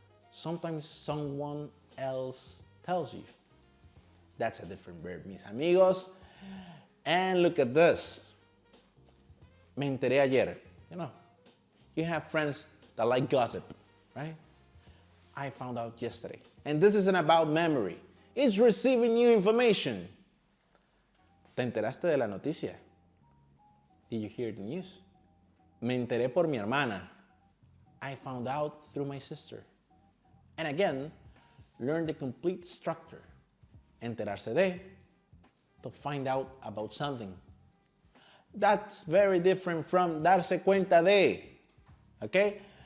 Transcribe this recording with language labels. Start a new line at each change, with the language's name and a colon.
English: Sometimes someone else tells you. That's a different verb,
Spanish: mis amigos.
English: And look at this.
Spanish: Me enteré ayer.
English: You know, you have friends that like gossip, right? I found out yesterday. And this isn't about memory. It's receiving new information.
Spanish: ¿Te enteraste de la noticia?
English: Did you hear the news?
Spanish: Me enteré por mi hermana.
English: I found out through my sister. And again, learn the complete structure. Enterarse de, to find out about something. That's very different from darse cuenta de, okay?